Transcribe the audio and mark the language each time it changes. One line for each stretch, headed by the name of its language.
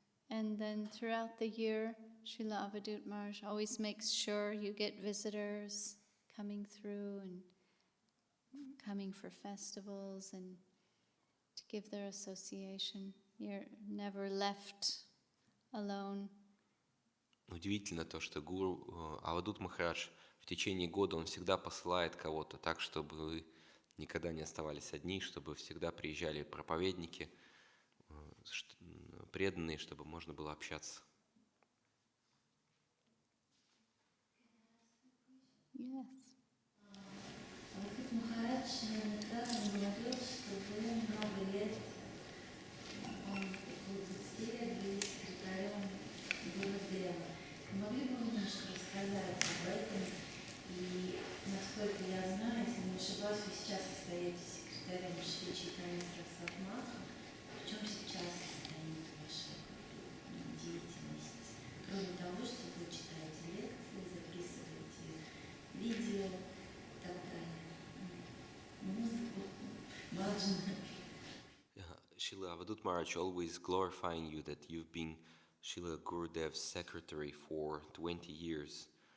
English: And then throughout the year, Srila Avadut Maharaj always makes sure you get visitors coming through and coming for festivals and to give their association. You're never left alone.
Russian: Удивительно то, что гуру Авадут Махарадж в течение года он всегда посылает кого-то так, чтобы вы никогда не оставались одни, чтобы всегда приезжали проповедники, преданные, чтобы можно было общаться.
English: Yes.
Russian: Авадут Махарадж неоднократно говорил, что уже много лет, он около 20 лет был секретарем Гурудева. Могли бы вы немножко рассказать об этом? И, насколько я знаю, если не ошибаюсь, вы сейчас остаетесь секретарем Шри Чайтанья Сарасвати Матхи. В чем сейчас состоит ваша деятельность? Кроме того, что вы читаете лекции, записываете видео и так далее. Музыку, баджаны.
English: Srila Avadut Maharaj always glorifying you that you've been Srila Gurudev's secretary for 20 years.